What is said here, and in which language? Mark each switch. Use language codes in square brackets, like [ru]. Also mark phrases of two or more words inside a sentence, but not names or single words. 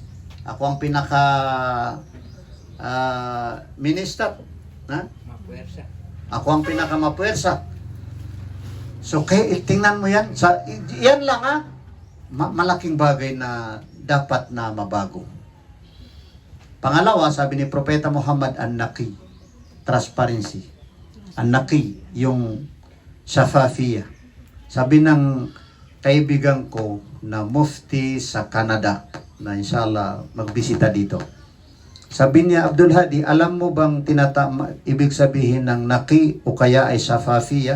[tl] Ako ang pinaka minister. Ha? Ako ang pinaka mapuwersa. So, tingnan mo yan. Yan lang malaking bagay na dapat na mabago. Pangalawa, sabi ni Propeta Muhammad, an-naqi, transparency. An-naqi, yung shafafiyah. Sabi ng kaibigan ko na mufti sa Canada, na inshallah magbisita dito. Sabi niya, Abdul Hadi, alam mo bang ibig sabihin ng naqi o kaya ay shafafiyah?